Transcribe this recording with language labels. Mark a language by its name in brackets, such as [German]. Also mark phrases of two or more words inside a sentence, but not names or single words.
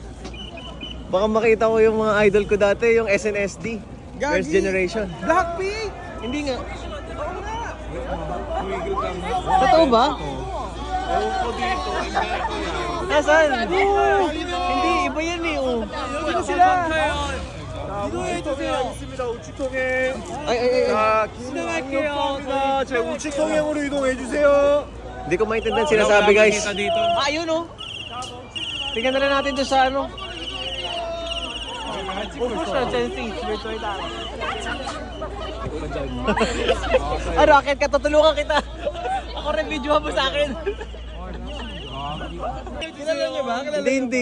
[Filipino] Baka makita ko yung mga idol ko dati, yung SNSD. [English] First generation. Blackpink! [Filipino] Hindi nga. Tumigil ka nga. Totoo ba? Ewan ko dito. Nasaan? Hindi, iba yan eh. Oh. Dito sila! [Korean] 우측통행 있습니다. 우측통행. Ay. 자, 진행할게요. 제 우측통행으로 이동해 주세요. [Filipino] Hindi ko maintindihan sinasabi guys. dito. Ayun oh. Tingnan na lang natin doon sa ano. Ano, akit ka, tutulungan kita. Ako rin, video mo sa akin. Kilala niyo ba? Hindi.